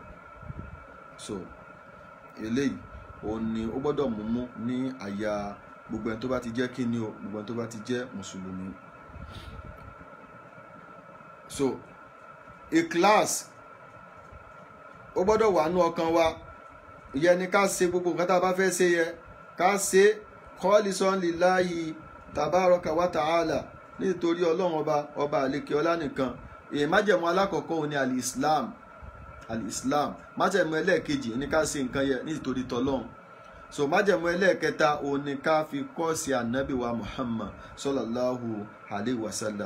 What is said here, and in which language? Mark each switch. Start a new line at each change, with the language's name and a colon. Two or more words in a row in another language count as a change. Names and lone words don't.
Yoruba: so eléyìí òun ni ó gbọ́dọ̀ mú ní àyà gbogbo ẹni tó bá ti jẹ́ kí ni o, gbogbo ẹni tó bá ti jẹ́ mùsùlùmí. so ikhlas ó gbọ́dọ̀ wà nú ọkàn wa. ìyẹn ni ká ṣe gbogbo nǹkan tá a bá fẹ́ ṣe yẹ ká ṣe
Arabic: خالصا لله تبارك وتعالى,
Yoruba: nítorí ọlọ́run ọba àlékè ọlá nìkan. májẹ̀mú alákọ̀ọ́kọ́ òun ni al-islam. májẹ̀mú ẹlẹ́ẹ̀kejì ní ká ṣe nǹkan yẹ nítorí tọlọ́run. so májẹ̀mú ẹlẹ́ẹ̀kẹta òun ni ká fi kọ́ọ̀sì ànábì wa Muhammad
Arabic: صلى الله عليه وسلم.